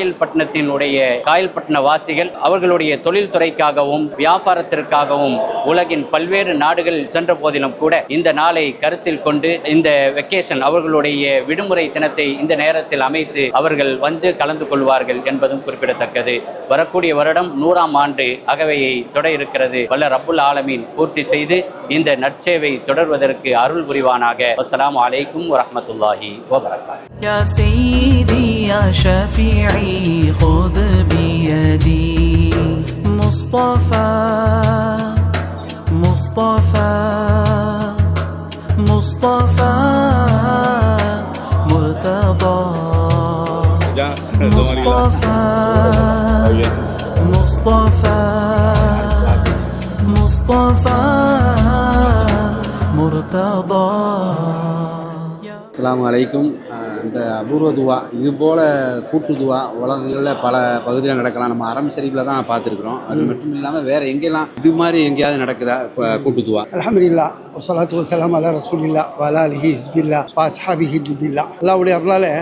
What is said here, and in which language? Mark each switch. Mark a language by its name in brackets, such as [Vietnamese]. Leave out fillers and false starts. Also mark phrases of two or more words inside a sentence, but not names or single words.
[Tamil] காயல்பட்டின வாசிகள் அவர்களுடைய தொழில்துறைக்காகவும் வியாபாரத்திற்காகவும் உலகின் பல்வேறு நாடுகள் சென்ற போதிலும் கூட இந்த நாளை கருத்தில் கொண்டு இந்த வெக்கேஷன் அவர்களுடைய விடுமுறை தினத்தை இந்த நேரத்தில் அமைத்து அவர்கள் வந்து கலந்து கொள்வார்கள் என்பதும் குறிப்பிடத்தக்கது. வரக்கூடிய வருடம் 100ஆம் ஆண்டு அகவையை தொட இருக்கிறது. வல்ல [Arabic] رب العالمين [Tamil] பூர்த்தி செய்து இந்த நற்சேவை தொடர்வதற்கு அருள் புரிவானாக. [Arabic] السلام عليكم ورحمة الله وبركاته. يا سيدي يا شفيعي خذ بيدي مصطفى مصطفى مصطفى مرتضى مصطفى مصطفى مصطفى مرتضى. السلام عليكم. [Tamil] இந்த அபூர்வ துவா இது போல் கூட்டு துவா உலகங்களில் பல பகுதியில் நடக்கலாம். நம்ம அரம் ஷரீஃபில் தான் பார்த்துருக்குறோம். அது மட்டும் இல்லாமல் வேறு எங்கெல்லாம் இது மாதிரி எங்கேயாவது நடக்குதா கூட்டு துவா? [Arabic] الحمد لله والصلاة والسلام على رسول الله وعلى آله حزب الله وأصحابه جند الله.